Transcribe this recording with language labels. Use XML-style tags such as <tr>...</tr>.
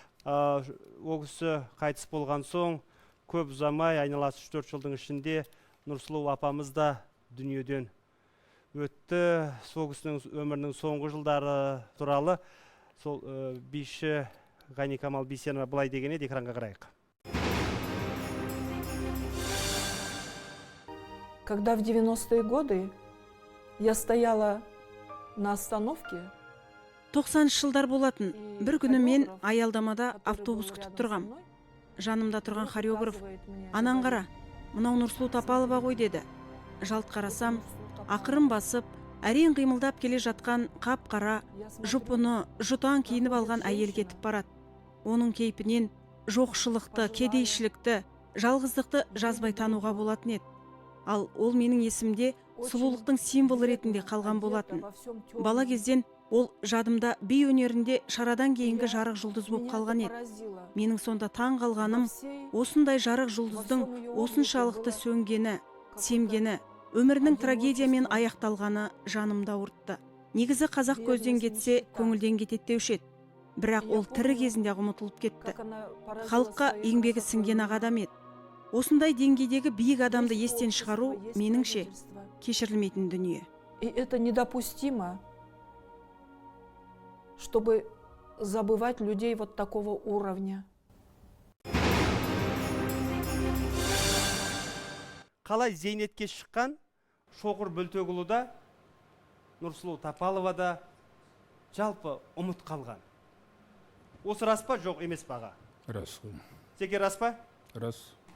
<kk>Ол кісі қайтыс болған соң көп ұзамай, айналасы 3-4 жылдың ішінде Нұрсұлу апамыз да дүниеден өтті. Сол кісінің өмірінің соңғы жылдары туралы сол биші Ғани Камал Бейсенова былай деген еді, экранға қарайық.</kk> <ru>Когда в 90-е годы я стояла на остановке,</ru> <kk>90 жылдар болатын. Бір күні мен аялдамада автобус күтіп тұрғам. Жанымда тұрған хореограф "Анан қара, мынау Нұрсұлу Тапалова ғой" деді. Жалт қарасам, ақырын басып, әрең қимылдап келе жатқан қап-қара, жұпыны, жұтаң киініп алған әйел кетіп барады. Оның кейпінен жоқшылықты, кедейшілікті, жалғыздықты жазбай тануға болатын еді. Ал ол менің есімде сұлулықтың символы ретінде қалған болатын. Бала кезден ол жадымда би өнерінде шарадан кейінгі жарық жұлдыз болып қалған еді. Менің сонда таң қалғаным, осындай жарық жұлдыздың осыншалықты сөнгені, семгені, өмірінің трагедиямен аяқталғаны жанымда ауыртты. Негізі қазақ көзден кетсе, көңілден кетеді деуші еді. Бірақ ол тірі кезінде ұмытылып кетті. Халыққа еңбегі сіңген адам еді. Осындай деңгейдегі биік адамды естен шығару, меніңше, кешірілмейтін дүние.</kk> <ru>И это недопустимо, чтобы забывать людей вот такого уровня.</ru> <kk>Қалай зейнетке шыққан Шоқыр Бөлтөкұлы да, Нұрсұлу Тапалова да жалпы ұмыт қалған. Осы рас па, жоқ емес паға? Рас қой. Теке рас па? Рас.</kk>